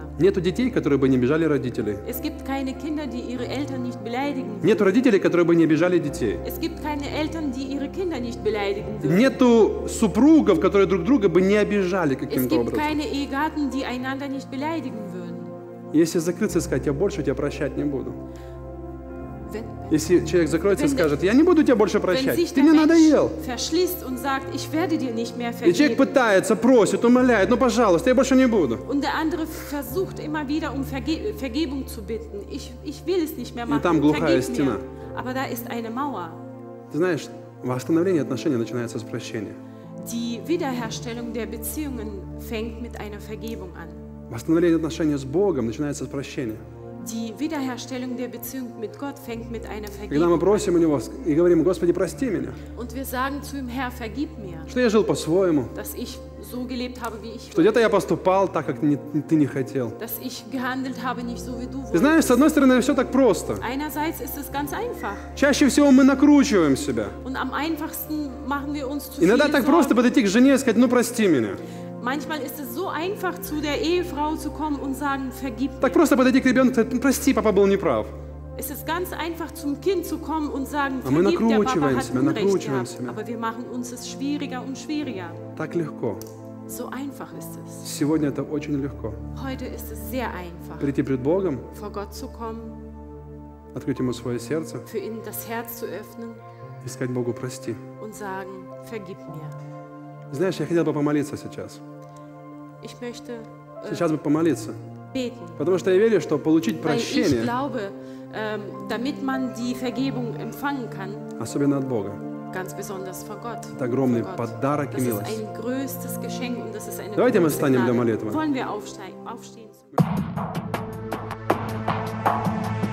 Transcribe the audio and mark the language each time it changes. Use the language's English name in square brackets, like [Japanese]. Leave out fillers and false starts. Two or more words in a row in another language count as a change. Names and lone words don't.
[Russian] Нету детей, которые бы не обижали родителей. [German] Es gibt keine Kinder, die ihre Eltern nicht beleidigen. [Russian] Нету родителей, которые бы не обижали детей. [German] Es gibt keine Eltern, die ihre Kinder nicht beleidigen würden. [Russian] Нету супругов, которые друг друга бы не обижали [German] Es [Russian] каким-то [German] gibt [Russian] образом. [German] keine Ehegatten, die einander nicht beleidigen würden. [Russian] Если закрыться и сказать, я больше тебя прощать не буду. [German] Wenn, [Russian] Если человек закроется и [German] Wenn- [Russian] скажет, я не буду тебя больше [German] wenn [Russian] прощать, [German] sich [Russian] ты [German] der [Russian] мне надоел. [German] Mensch verschließt und sagt, ich werde dir nicht mehr [Russian] И человек [German] vergeben. [Russian] пытается, просит, умоляет, ну пожалуйста, я больше не буду. [German] Und der andere versucht immer wieder um Vergebung zu bitten. Ich will es nicht mehr machen. [Russian] там глухая [German] Vergib [Russian] стена. [German] mir. Aber da ist eine Mauer. [Russian] Ты знаешь, восстановление отношений начинается с прощения. [German] Die Wiederherstellung der Beziehungen fängt mit einer Vergebung an. [Russian] Восстановление отношений с Богом начинается с прощения. [German] Die Wiederherstellung der Beziehung mit Gott fängt mit einer [Russian] Когда мы [German] Vergebung [Russian] просим у Него и говорим, Господи, прости меня, [German] an. Und wir sagen zu ihm, Herr, vergib mir, [Russian] что я жил по-своему, [German] dass ich so gelebt habe, wie ich [Russian] что где-то я поступал так, как ты не хотел. [German] dass ich gehandelt habe, nicht so wie du [Russian] Ты знаешь, [German] wolltest. [Russian] с одной стороны, все так просто. [German] Einerseits ist es ganz einfach. [Russian] Чаще всего мы накручиваем себя. [German] Und am einfachsten machen wir uns zu [Russian] Иногда [German] viele [Russian] так просто [German] Sorgen. [Russian] подойти к жене и сказать, ну прости меня. [German] Manchmal ist es so einfach, zu der Ehefrau zu kommen und sagen, vergib [Russian] Так [German] mir. [Russian] просто подойти к ребенку и сказать, прости, папа был неправ. [German] Es ist ganz einfach, zum Kind zu kommen und sagen, [Russian] А мы [German] vergib, der Papa [Russian] накручиваем [German] hat [Russian] себя, [German] Unrecht [Russian] накручиваем [German] gehabt. [Russian] себя. [German] Aber wir machen uns es schwieriger und schwieriger. [Russian] Так легко. [German] So einfach ist es. [Russian] Сегодня это очень легко. [German] Heute ist es sehr einfach, [Russian] Прийти пред Богом, [German] vor Gott zu kommen, [Russian] открыть Ему свое сердце [German] für ihn das Herz zu öffnen [Russian] и сказать Богу, прости. [German] und sagen, vergib mir. [Russian] Знаешь, я хотел бы помолиться сейчас. [German] Ich möchte [Russian] Сейчас бы помолиться. [German] beten, [Russian] Потому что я верю, что получить [German] weil ich [Russian] прощение, [German] glaube, damit man die Vergebung empfangen kann, [Russian] особенно от Бога, [German] ganz besonders von Gott. [Russian] это огромный [German] Von Gott. [Russian] подарок и [German] Das ist [Russian] милость. [German] ein größtes Geschenk und das ist eine [Russian] Давайте мы [German] große [Russian] встанем для [German] Gnade. [Russian] молитвы. [German] Wollen wir aufstehen?